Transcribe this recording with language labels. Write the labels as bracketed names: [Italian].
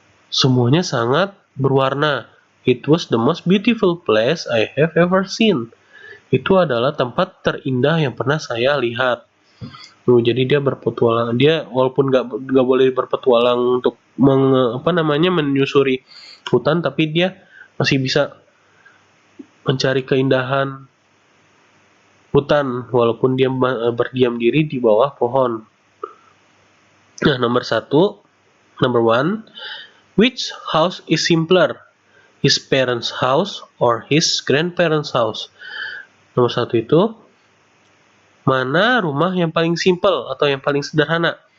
[Indonesian] Semuanya sangat berwarna. [English] It was the most beautiful place I have ever seen. [Indonesian] Itu adalah tempat terindah yang pernah saya lihat. Jadi dia berpetualang. Dia walaupun nggak boleh berpetualang untuk menyusuri hutan, tapi dia masih bisa mencari keindahan hutan walaupun dia berdiam diri di bawah pohon. [English] Nah, number one, which house is simpler? His parents' house or his grandparents' house? [Indonesian] Nomor 1 itu, mana rumah yang paling simple atau yang paling sederhana?